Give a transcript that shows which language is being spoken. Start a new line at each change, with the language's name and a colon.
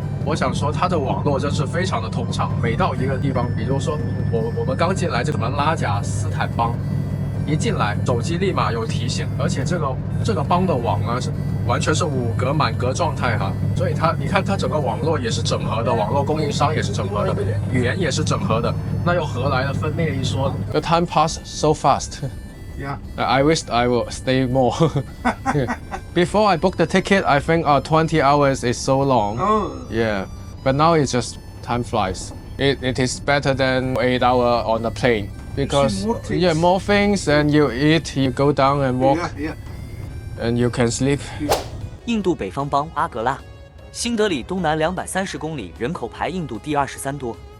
Chinese: 我想说，它的网络真是非常的通畅，每到一个地方，比如说我们刚进来这什么拉贾斯坦邦，一进来手机立马有提醒，而且这个邦的网呢是完全是5格满格状态哈，所以你看它整个网络也是整合的，网络供应商也是整合的，语言也是整合的，那又何来的分裂一说 ？
English: The time passed so fast. Yeah. I wish I will stay more. Before I booked the ticket, I think 20 hours is so long. Oh. Yeah. But now it's just time flies. It is better than 8 hours on the plane. Because more things and you eat, you go down and walk, and you can sleep.
Chinese: 印度北方邦阿格拉，新德里东南230公里，人口排印度第23多。